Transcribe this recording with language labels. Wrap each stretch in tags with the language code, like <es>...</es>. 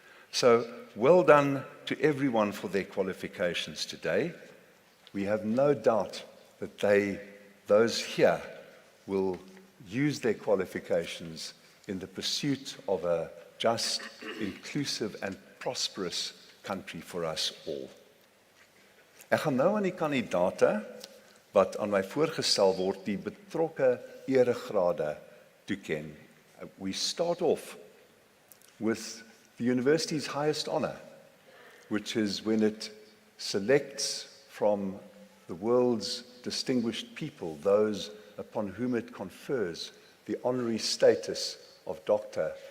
<en>So, well done to everyone for their qualifications today. We have no doubt that those here will use their qualifications in the pursuit of a just, inclusive and prosperous country for us all.</en> <af>Ek gaan nou aan die kandidate wat aan my voorgestel word die betrokke eregrade toeken.</af> <en>We start off with the university's highest honor, which is when it selects from the world's distinguished people, those upon whom it confers the honorary status of Doctor</en>